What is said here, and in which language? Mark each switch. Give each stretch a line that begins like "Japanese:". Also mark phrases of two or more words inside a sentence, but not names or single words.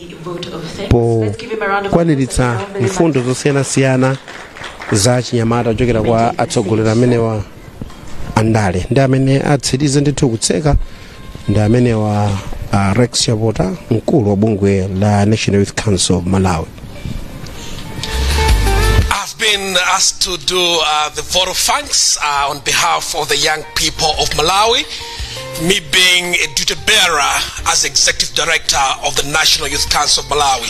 Nyanja: pokwaniritsa mfundo zosiyanasiyana za chinyamata kuchokera kwa atsogoleri amenewa andale ndi amene atsirize ndithu kutseka ndi amenewa Rex Chapota mkulu wa bungwe la National Youth Council of Malawi.
English: I've been asked to do the vote of thanks on behalf of the young people of Malawi, me being a duty bearer as Executive Director of the National Youth Council of Malawi.